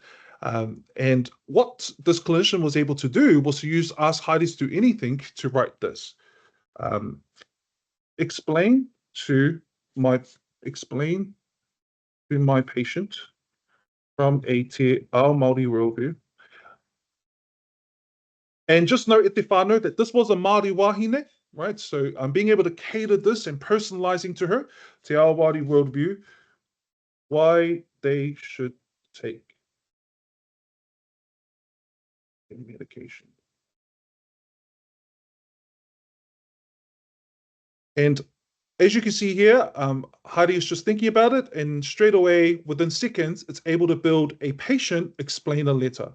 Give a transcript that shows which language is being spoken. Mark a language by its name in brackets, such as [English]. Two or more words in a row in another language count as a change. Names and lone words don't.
[English] And what this clinician was able to do was to use Ask Heidi to do anything to write this. Explain to my patient from Aotearoa Māori worldview. And just note, [Māori] te whānau, [English] that this was a Māori wahine, right? So being able to cater this and personalizing to her, [Māori] te ao Māori [English] worldview, why they should take medication. And as you can see here, Heidi is just thinking about it, and straight away, within seconds, it's able to build a patient explainer letter.